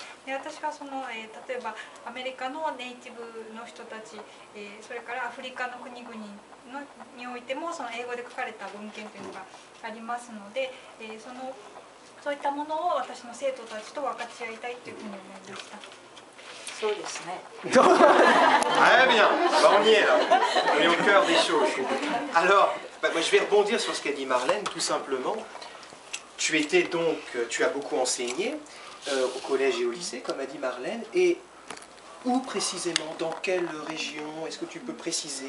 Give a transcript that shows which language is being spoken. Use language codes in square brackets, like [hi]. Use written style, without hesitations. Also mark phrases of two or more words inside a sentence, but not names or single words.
[ja] で、私は例えばアメリカのネイティブの人たち、それからアフリカの国々においてもその英語で書かれた文献というのがありますので、そういったものを私の生徒たちと分かち合いたいというふうに思いました。そうですね。 [fr] Très bien, on y est là, on est au cœur des choses. Alors, moi, je vais rebondir sur ce qu'a dit Marlène, tout simplement. Tu as beaucoup enseigné au collège et au lycée, comme a dit Marlène, et où précisément, dans quelle région, est-ce que tu peux préciser?